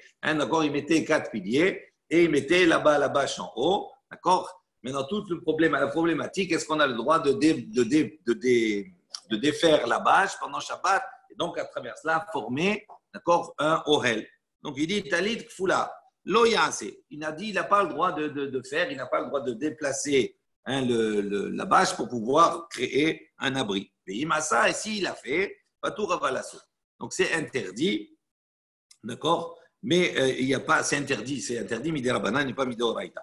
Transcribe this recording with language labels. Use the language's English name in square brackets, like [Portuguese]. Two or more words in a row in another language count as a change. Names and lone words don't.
[French] Hein, d'accord, il mettait 4 piliers et il mettait là-bas la bâche en haut, d'accord. Maintenant, tout le problème, la problématique, est-ce qu'on a le droit de défaire la bâche pendant Shabbat et donc à travers cela former, d'accord, un ohel. Donc il dit [Hebrew] טלית כפולה לא יעשה. [French] Il a dit il n'a pas le droit de faire, il n'a pas le droit de déplacer la bâche pour pouvoir créer un abri. Et imasa, et s'il l'a fait, [Hebrew] פטור אבל אסור. [French] Donc c'est interdit, d'accord. Mais il n'y a pas, c'est interdit midirabanan, n'est pas midoraita.